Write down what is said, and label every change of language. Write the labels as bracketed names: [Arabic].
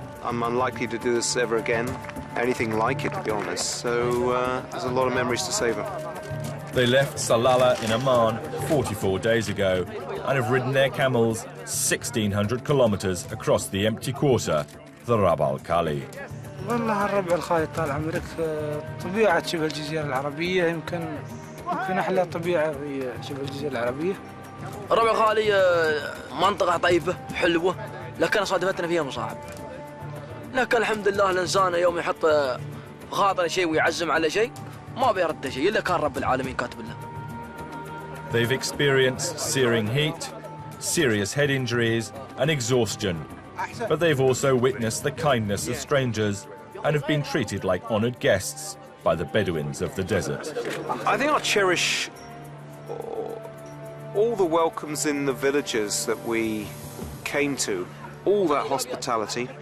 [English] I'm unlikely to do this ever again, anything like it, to be honest. So there's a lot of memories to savor. They left Salalah in Oman 44 days ago and have ridden their camels 1,600 kilometers across the empty quarter, the Rab al Khali. [Arabic] والله الربع الخالي طال عمرك طبيعة شبه الجزيرة العربية يمكن أحلى طبيعة في شبه الجزيرة العربية. الربع الخالي منطقة طيبة حلوة لكن صادفتنا فيها مصاعب. لكن الحمد لله الإنسان يوم يحط خاطر شيء ويعزم على شيء ما بيرد شيء إلا كان رب العالمين كاتب له. [English] They've experienced searing heat, serious head injuries and exhaustion. But they've also witnessed the kindness of strangers and have been treated like honoured guests by the Bedouins of the desert. I think I'll cherish all the welcomes in the villages that we came to, all that hospitality.